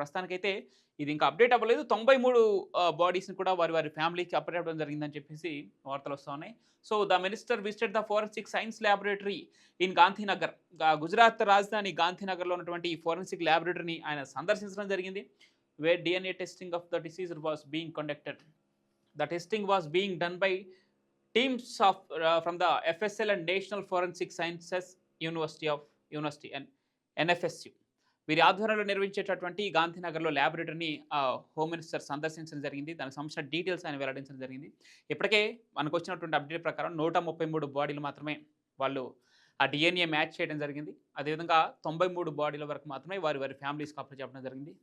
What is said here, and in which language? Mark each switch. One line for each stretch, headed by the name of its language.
Telugu: ప్రస్తుతానికైతే ఇది ఇంకా అప్డేట్ అవ్వలేదు. 93 బాడీస్‌ని కూడా వారి వారి ఫ్యామిలీకి అప్పచెప్పడం జరిగిందని చెప్పేసి వార్తలు వస్తా ఉన్నాయి.
English: So, the minister visited the forensic science laboratory in Gandhinagar.
Telugu: Gujarat రాజధాని గాంధీనగర్‌లో ఉన్నటువంటి ఈ ఫోరెన్సిక్ ల్యాబొరేటరీని ఆయన సందర్శించడం జరిగింది.
English: Where DNA testing of the deceased was being conducted. The testing was being done by teams of from the FSL and National Forensic Sciences University and NFSU.
Telugu: వీరి ఆధ్వర్యంలో నిర్వహించేటటువంటి గాంధీనగర్‌లో ల్యాబొరేటరీని home minister సందర్శించడం జరిగింది. దానికి సంబంధించిన డీటెయిల్స్ ఆయన వెల్లడించడం జరిగింది. ఇప్పటికే మనకొచ్చినటువంటి అప్డేట్ ప్రకారం 133 బాడీలు మాత్రమే వాళ్ళు ఆ డిఎన్ఏ మ్యాచ్ చేయడం జరిగింది. అదేవిధంగా 93 బాడీల వరకు మాత్రమే వారి వారి ఫ్యామిలీస్‌కి అప్పచెప్పడం జరిగింది.